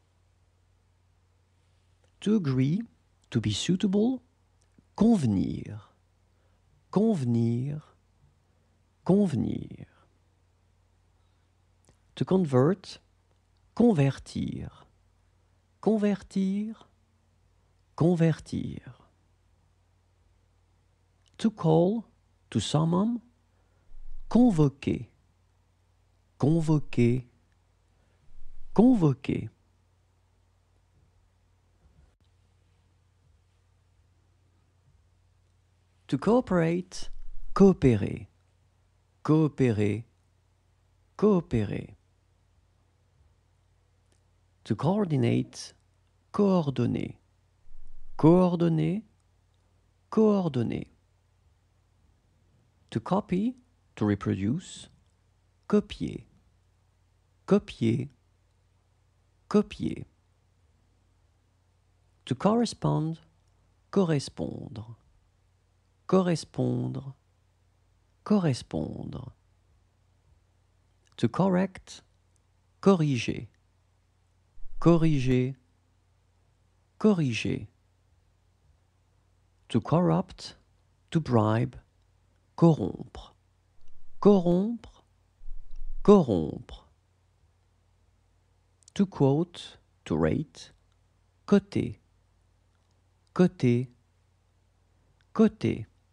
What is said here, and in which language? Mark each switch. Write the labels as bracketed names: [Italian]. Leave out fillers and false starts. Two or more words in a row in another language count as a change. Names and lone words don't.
[English] To agree, to be suitable, [French] convenir, convenir, convenir. [English] To convert, [French] convertir, convertir, convertir. [English] To call, to summon, [French] convoquer, convoquer, convoquer. [English] To cooperate, [French] coopérer, coopérer, coopérer. [English] To coordinate, [French] coordonner, coordonner, coordonner. [English] To copy, to reproduce, [French] copier, copier, copier. [English] To correspond, [French] correspondre, correspondre, correspondre. [English] To correct, [French] corriger, corriger, corriger. [English] To corrupt, to bribe, [French] corrompre, corrompre, corrompre. [English] To quote, to rate, [French] coter, coter, coter.